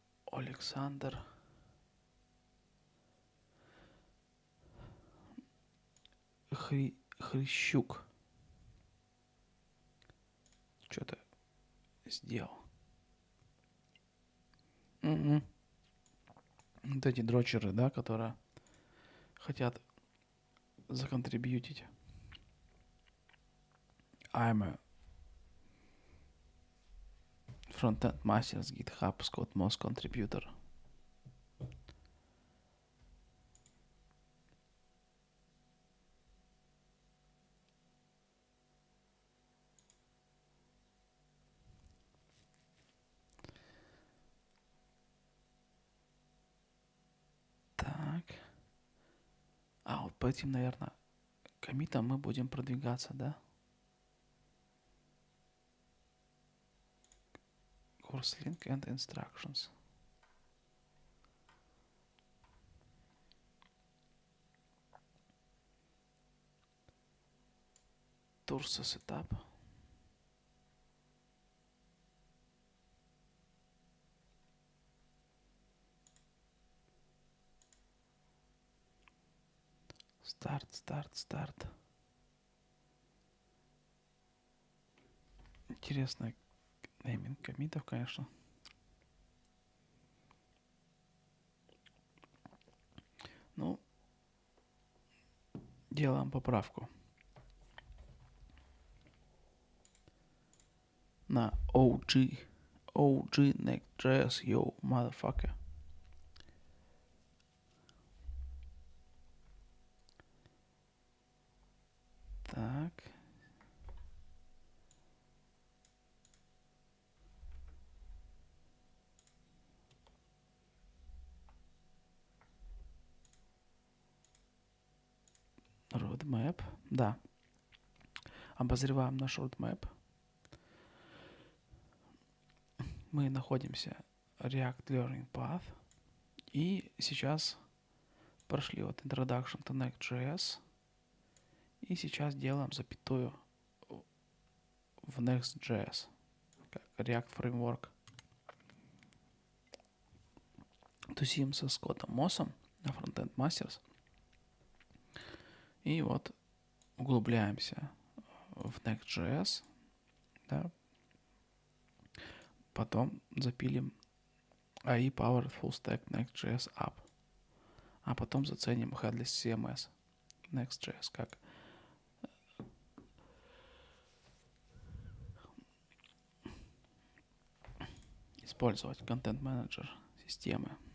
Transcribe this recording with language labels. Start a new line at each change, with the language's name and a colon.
Russian: Александр Хрищук что-то сделал. Вот эти дрочеры, да, которые хотят законтрибьютить.
English: I'm a фронтенд мастерс GitHub Scott Moss contributor.
Russian: Так. А, вот по этим, наверное, коммитам мы будем продвигаться, да?
English: Course link and instructions. Турса setup.
Russian: Старт. Интересный нейминг коммитов, конечно. Ну, делаем поправку на OG Next.js,
English: yo, motherfucker.
Russian: Так. roadmap. Да. Обозреваем наш roadmap. Мы находимся React Learning Path. И сейчас прошли вот Introduction to Next.js. И сейчас делаем запятую в Next.js. Как React Framework. Тусимся с Котом Мосом на фронтенд мастерс. И вот углубляемся в Next.js. Да. Потом запилим AI Powered Full Stack Next.js App. А потом заценим Headless CMS Next.js как использовать контент-менеджер системы.